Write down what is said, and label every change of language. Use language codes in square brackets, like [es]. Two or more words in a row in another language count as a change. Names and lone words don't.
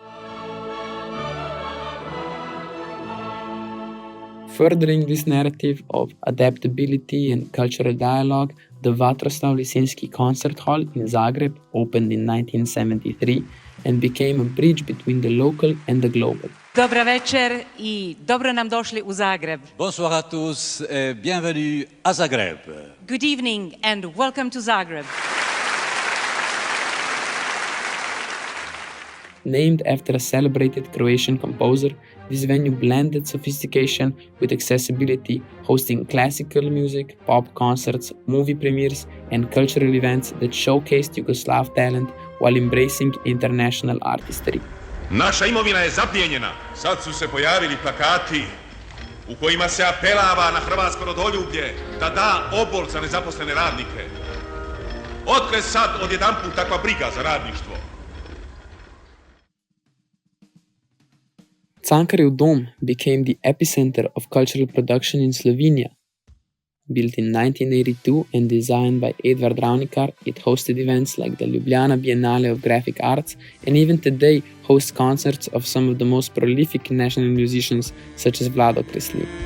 [en] Furthering this narrative of adaptability and cultural dialogue, the Vatroslav Lisinski Concert Hall in Zagreb opened in 1973 and became a bridge between the local and the global. [hr] Dobra večer I dobro nam došli u Zagreb. [fr] Bonsoir à tous et bienvenue à Zagreb. [en] Good evening and welcome to Zagreb. Named after a celebrated Croatian composer, this venue blended sophistication with accessibility, hosting classical music, pop concerts, movie premieres, and cultural events that showcased Yugoslav talent while embracing international artistry. [hr] Naša imovina je zaplijenjena. Sad su se pojavili plakati u kojima se apelava na hrvatsko rodoljublje da da obol za nezaposlene radnike. Otkle sad odjedanput takva briga za radništvo? [en] Cankarjev Dom became the epicenter of cultural production in Slovenia. Built in 1982 and designed by Edvard Ravnikar, it hosted events like the Ljubljana Biennale of Graphic Arts, and even today hosts concerts of some of the most prolific national musicians such as Vlado Kreslin.